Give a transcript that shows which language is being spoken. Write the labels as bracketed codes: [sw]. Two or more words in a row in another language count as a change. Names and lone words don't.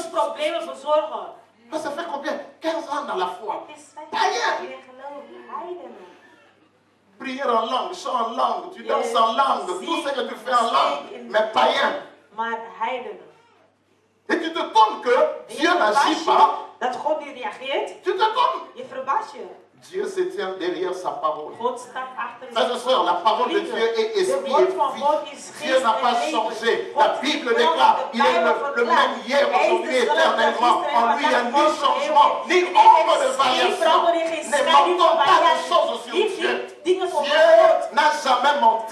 [fr] Ça fait combien? 15 ans dans la foi. Païens. Prière en langue, chant en langue, tu danses en langue, tout ce que tu fais en langue, mais païen. Et tu te tombes que Dieu n'agit pas, [nl] dat God niet reageert, [fr] tu t'étonnes. [nl] je verbaast je. [fr] Dieu se tient derrière sa parole. [nl] God staat achter [fr] Frères et sœurs, la parole de Dieu est esprit et vie. Dieu n'a pas changé. La Bible déclare, il est le même hier, aujourd'hui, éternellement. En lui, il n'y a ni changement, ni ombre de variation. Ne mentons pas de choses sur Dieu. Dieu n'a jamais menti.